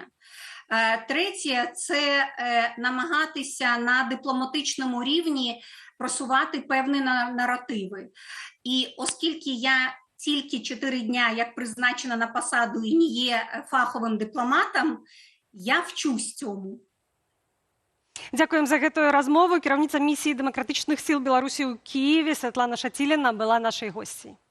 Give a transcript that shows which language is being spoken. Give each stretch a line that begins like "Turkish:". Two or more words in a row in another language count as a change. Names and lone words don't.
Ukrainian: Третє – це намагатися на дипломатичному рівні просувати певні наративи. І оскільки я тільки 4 дня, як призначена на посаду і не є фаховим дипломатом, я вчусь цьому.
Belarusian: Дзякуем за гэтую размову. Кіраўніца місіі дэмакратычных сіл Беларусі ў Кіеве Святлана Шаціліна была нашай госцей.